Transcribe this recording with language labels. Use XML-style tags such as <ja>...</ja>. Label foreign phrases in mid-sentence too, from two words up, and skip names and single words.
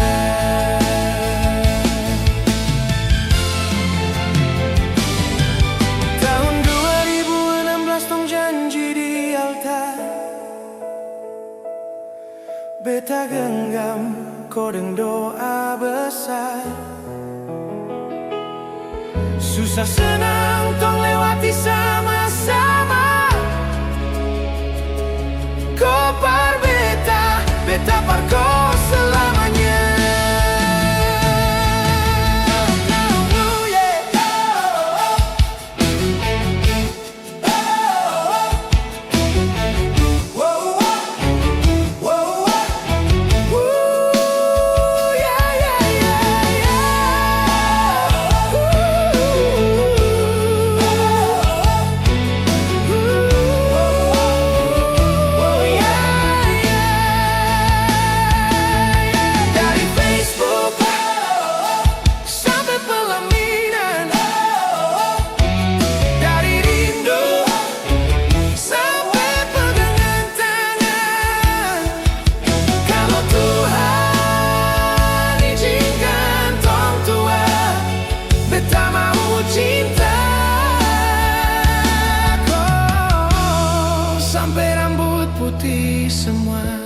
<mkn>Tahun 2016 tong janji di altar, beta genggam kodeng doa besar. Susah senang tong lewati sama-sama. Kau par beta, beta par kau selamanya.</mkn> <en>Oh, yeah. Whoa, whoa, whoa, whoa. Ooh, yeah, yeah, yeah, yeah. Ooh, yeah, yeah.</en> <id>Dari Facebook sampai pelaminan, dari rindu sampai pegangan tangan.</id> <mkn>Kalau Tuhan izinkan tong tua, beta mau cinta kau sampai rambut putih semua.</mkn>